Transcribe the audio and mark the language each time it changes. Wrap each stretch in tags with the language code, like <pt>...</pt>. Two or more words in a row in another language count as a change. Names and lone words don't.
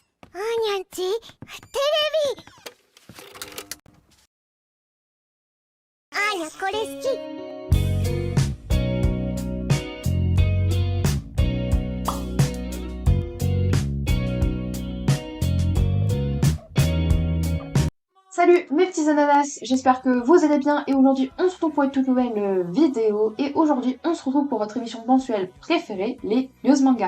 <ja>あーにゃんち、テレビ。あーにゃ、これ好き。</ja> <fr>Salut mes petits ananas, j'espère que vous allez bien et aujourd'hui on se retrouve pour une toute nouvelle vidéo et aujourd'hui on se retrouve pour votre émission mensuelle préférée, les news manga.</fr>